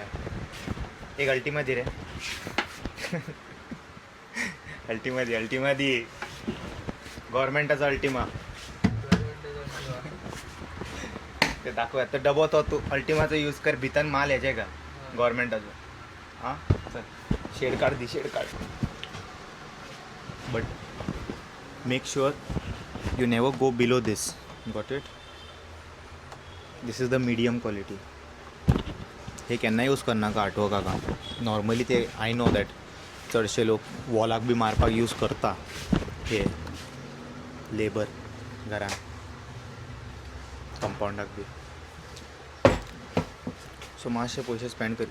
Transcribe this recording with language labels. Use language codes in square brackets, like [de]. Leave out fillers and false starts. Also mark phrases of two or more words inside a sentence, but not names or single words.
[kok] एक अल्टिमा दी रे. अल्टिमा दी गव्हर्मेंटाचो अल्टिमा ते दाखव. आता डबो तो तू अल्टिमाचो यूज कर. भितर माल हेजे का गव्हर्मेंटाचो. हां चल शेड काढ शेड काढ. [en] But make sure you never go below this. Got it. This is the medium quality. [kok] हे केन्ना यूज करनाका आर्टवर्काका. नॉर्मली ते [en] I know that [kok] चडशे लोक वॉलाक बी मारपाक यूज करता हे लेबर घरान कंपाउंडाक बी. सो मातशे पयशे स्पेंड कर.